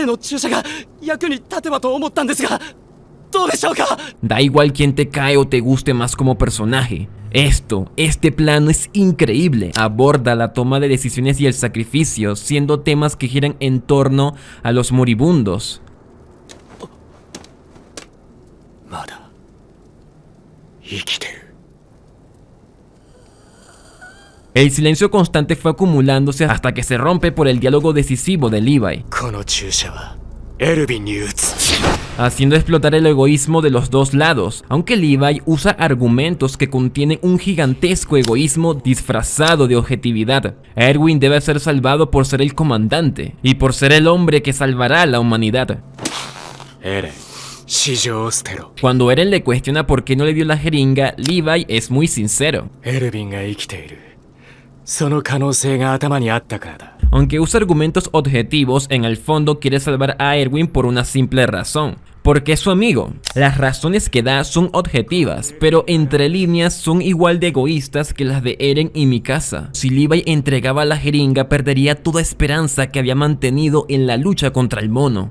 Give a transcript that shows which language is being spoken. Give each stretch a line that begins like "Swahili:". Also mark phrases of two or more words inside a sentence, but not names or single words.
Spanish: Da igual quién te cae o te guste más como personaje. Este plano es increíble. Aborda la toma de decisiones y el sacrificio, siendo temas que giran en torno a los moribundos.
Japanese: まだ生きてる。
Spanish: El silencio constante fue acumulándose hasta que se rompe por el diálogo decisivo de Levi,
Japanese: この注射はエルヴィンに打つ。
Spanish: haciendo explotar el egoísmo de los dos lados, aunque Levi usa argumentos que contienen un gigantesco egoísmo disfrazado de objetividad. Erwin debe ser salvado por ser el comandante y por ser el hombre que salvará a la humanidad.
Japanese: エレン、市場を捨てろ。
Spanish: Cuando Eren le cuestiona por qué no le dio la jeringa, Levi es muy sincero.
Japanese: エルヴィンが生きている。その可能性が頭にあったからだ。
Spanish: Aunque usa argumentos objetivos, en el fondo quiere salvar a Erwin por una simple razón. Porque es su amigo. Las razones que da son objetivas, pero entre líneas son igual de egoístas que las de Eren y Mikasa. Si Levi entregaba la jeringa, perdería toda esperanza que había mantenido en la lucha contra el mono.